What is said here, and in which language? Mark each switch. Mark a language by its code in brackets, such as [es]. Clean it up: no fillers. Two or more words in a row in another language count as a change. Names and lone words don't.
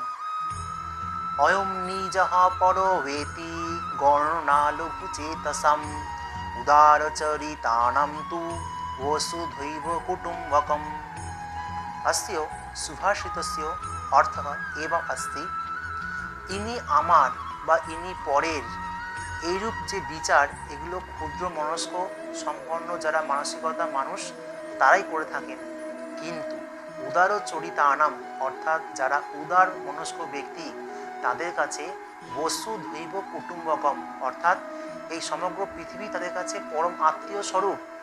[sa] अयं निजः परो वेति गौर्णालघुचेतसाम् उदारचरितानां तु वसुधैव कुटुम्बकम्। अस्य सुभाषितस्य अर्थः एवम् अस्ति, [bn] ইনি আমার বা ইনি পরের এইরূপ যে বিচার, এগুলো ক্ষুদ্র মনস্ক সম্পন্ন যারা মানসিকতা মানুষ তারাই করে থাকেন। কিন্তু উদার চরিতানাম অর্থাৎ যারা উদার মনস্ক ব্যক্তি তাদের কাছে বসুধৈব কুটুম্বকম অর্থাৎ এই সমগ্র পৃথিবী তাদের কাছে পরম আত্মীয় স্বরূপ।